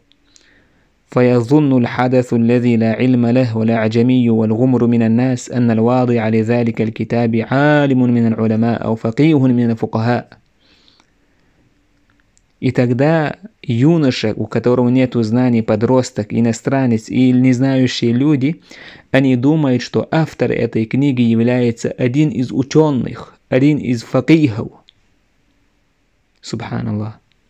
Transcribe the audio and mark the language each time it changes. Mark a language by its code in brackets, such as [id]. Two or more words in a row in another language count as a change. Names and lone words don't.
[ar] فيظن الحدث الذي لا علم له ولا عجمي والغمر من الناس أن الواضع لذلك الكتاب عالم من العلماء أو فقيه من الفقهاء. [ru] И тогда юноша, у которого нет знаний, подросток, иностранец и незнающие люди, они думают, что автор этой книги является один из ученых, один из факихов. Субханаллах.